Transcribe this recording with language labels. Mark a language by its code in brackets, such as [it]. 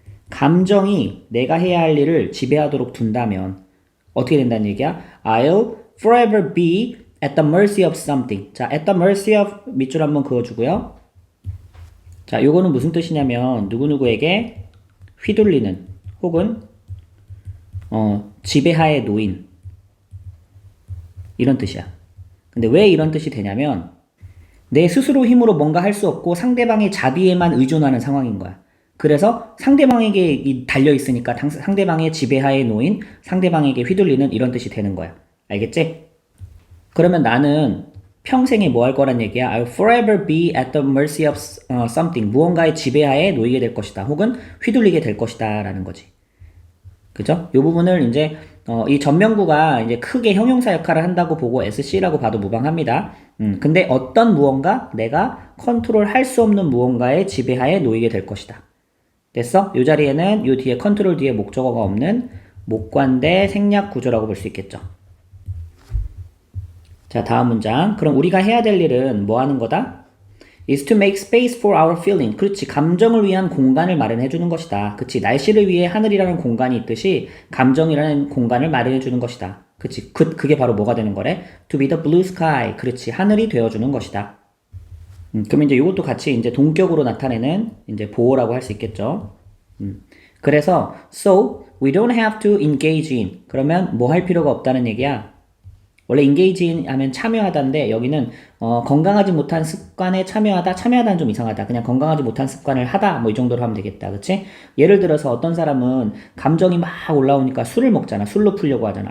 [ko] 감정이 내가 해야 할 일을 지배하도록 둔다면 어떻게 된다는 얘기야? [en] I'll forever be at the mercy of something. [ko] 자, [en] at the mercy of [ko] 밑줄 한번 그어주고요. 자, 요거는 무슨 뜻이냐면 누구누구에게 휘둘리는 혹은 지배하에 놓인 이런 뜻이야. 근데 왜 이런 뜻이 되냐면 내 스스로 힘으로 뭔가 할 수 없고 상대방의 자비에만 의존하는 상황인 거야. 그래서 상대방에게 달려 있으니까 상대방의 지배하에 놓인, 상대방에게 휘둘리는 이런 뜻이 되는 거야. 알겠지? 그러면 나는 평생에 뭐 할 거란 얘기야? [en] I'll forever be at the mercy of something. [ko] 무언가의 지배하에 놓이게 될 것이다. 혹은 휘둘리게 될 것이다. 라는 거지. 그죠? 이 부분을 이제 이 전명구가 이제 크게 형용사 역할을 한다고 보고 SC라고 봐도 무방합니다. 근데 어떤 무언가, 내가 컨트롤 할 수 없는 무언가의 지배하에 놓이게 될 것이다. 됐어? 이 자리에는 이 뒤에 컨트롤 뒤에 목적어가 없는 목관대 생략 구조라고 볼 수 있겠죠. 자, 다음 문장. 그럼 우리가 해야 될 일은 뭐 하는 거다? [en] is to make space for our feeling. [ko] 그렇지. 감정을 위한 공간을 마련해 주는 것이다. 그렇지. 날씨를 위해 하늘이라는 공간이 있듯이 감정이라는 공간을 마련해 주는 것이다. 그렇지. 그게 바로 뭐가 되는 거래? [en] to be the blue sky. [ko] 그렇지. 하늘이 되어 주는 것이다. 그럼 이제 이것도 같이 이제 동격으로 나타내는 이제 보호라고 할 수 있겠죠. 그래서 [en] so we don't have to engage in. [ko] 그러면 뭐 할 필요가 없다는 얘기야. 원래 [en] engage in [ko] 하면 참여하다인데 여기는 건강하지 못한 습관에 참여하다는 좀 이상하다. 그냥 건강하지 못한 습관을 하다 뭐 이 정도로 하면 되겠다. 그치? 예를 들어서 어떤 사람은 감정이 막 올라오니까 술을 먹잖아. 술로 풀려고 하잖아.